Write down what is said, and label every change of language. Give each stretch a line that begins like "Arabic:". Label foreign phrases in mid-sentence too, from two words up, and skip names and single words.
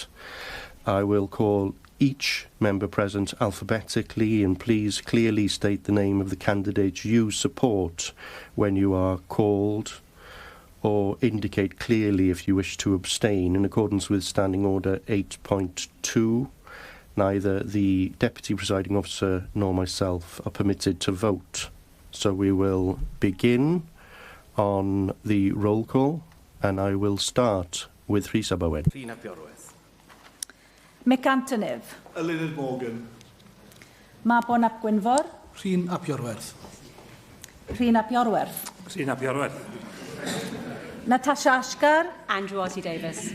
English: I will call each member present alphabetically, and please clearly state the name of the candidate you support when you are called, or indicate clearly if you wish to abstain in accordance with Standing Order 8.2. Neither the Deputy Presiding Officer nor myself are permitted to vote. So we will begin on the roll call, and I will start with Rhys Abawen. Rhun ap Iorwerth. Mick Antonif. Eluned Morgan. Mabon ap Gwynfor. Rhun ap Iorwerth. Rhun ap Iorwerth. Rhun ap Iorwerth. Natasha Ashgar. Andrew RT Davies.